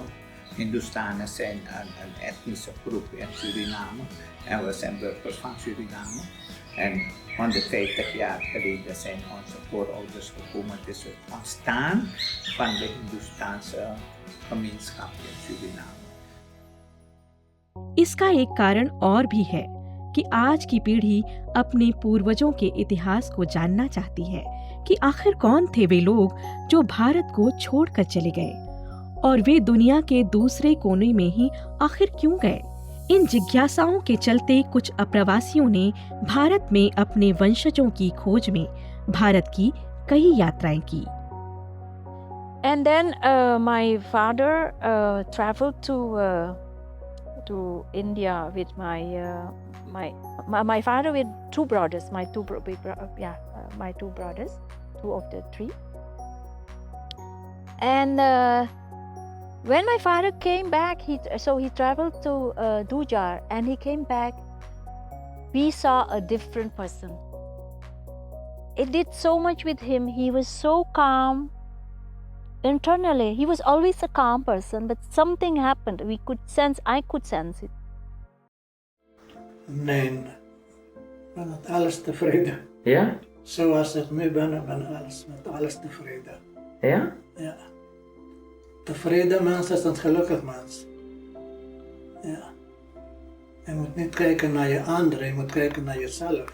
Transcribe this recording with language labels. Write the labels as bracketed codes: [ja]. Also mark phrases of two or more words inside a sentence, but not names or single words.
[nl] Hindoestanen zijn een etnische groep in Suriname en we zijn burgers van Suriname. En 150 jaar geleden zijn onze voorouders gekomen. Het is het ontstaan van de Hindoestaanse gemeenschap in Suriname. [hi] इसका एक कारण और भी है कि आज की पीढ़ी अपने पूर्वजों के इतिहास को जानना चाहती है कि आखिर कौन थे वे लोग जो भारत को छोड़कर चले गए और वे दुनिया के दूसरे कोने में ही आखिर क्यों गए। इन जिज्ञासाओं के चलते कुछ अप्रवासियों ने भारत में अपने वंशजों की खोज में भारत की कई यात्राएं की। [en] And then my father traveled to India with my father with two brothers, my two brothers, two of the three. And when my father came back, he traveled to Dujar, and he came back. We saw a different person. It did so much with him. He was so calm. Internally, he was always a calm person, but something happened. I could sense it. [nl] Nee, ik ben met alles tevreden. Ja? Zoals ik nu ben, met alles tevreden. Ja? Ja. Tevreden mens is een gelukkig mens. Ja. Je moet niet kijken naar je anderen, je moet kijken naar jezelf.